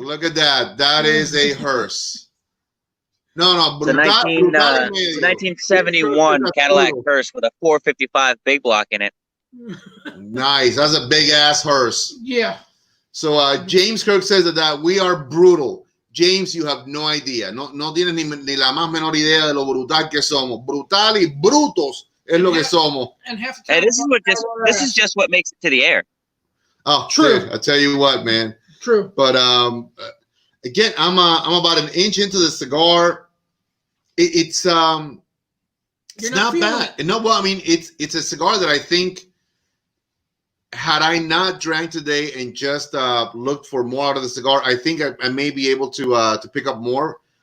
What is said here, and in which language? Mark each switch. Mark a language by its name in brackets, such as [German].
[English] Look at that. That is a hearse. No, the 1971 Cadillac hearse with a 455 big block in it. Nice. That's a big ass hearse. Yeah. So James Kirk says that we are brutal. James, you have no idea. [Spanish] No tienes ni la más menor idea de lo brutal que somos. Brutal y brutos es lo que somos. [English] And hey, this is just what makes it to the air. Oh, true. I tell you what, man. True. But again, I'm about an inch into the cigar. It's not bad. No, well, I mean, it's a cigar that I think, had I not drank today and just looked for more out of the cigar, I think I may be able to pick up more.